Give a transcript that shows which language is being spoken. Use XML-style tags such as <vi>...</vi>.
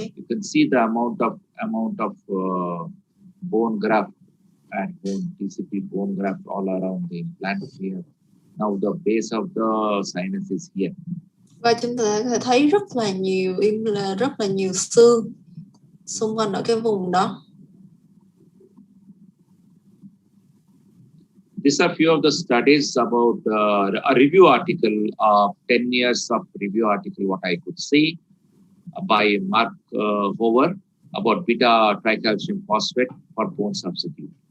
<en>Yeah, you can see the amount of bone graft and bone TCP bone graft all around the implant here. Now the base of the sinus is here.</en> <vi>Và chúng ta có thể thấy rất là nhiều xương xung quanh ở cái vùng đó.</vi> <en>These are few of the studies about a review article, 10 years of review article, what I could see by Mark Hover about beta tricalcium phosphate for bone substitute.</en>